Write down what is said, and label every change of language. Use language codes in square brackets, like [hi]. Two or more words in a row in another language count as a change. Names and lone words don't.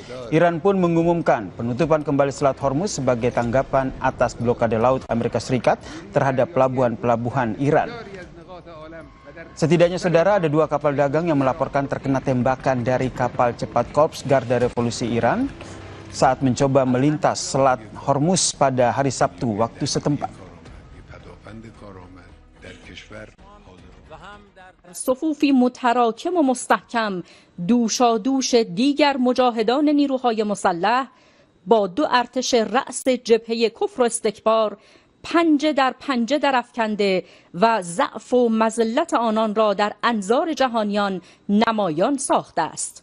[id] Iran pun mengumumkan penutupan kembali Selat Hormuz sebagai tanggapan atas blokade laut Amerika Serikat terhadap pelabuhan-pelabuhan Iran. Setidaknya, saudara, ada 2 kapal dagang yang melaporkan terkena tembakan dari kapal cepat Korps Garda Revolusi Iran saat mencoba melintas Selat Hormuz pada hari Sabtu waktu setempat. [fa] صفوفی متراکم و مستحکم دوشادوش دیگر مجاهدان نیروهای مسلح با 2 ارتش رأس جبهه کفر و استکبار پنجه در افکنده و ضعف و مذلت آنان را در انظار جهانیان نمایان ساخته است.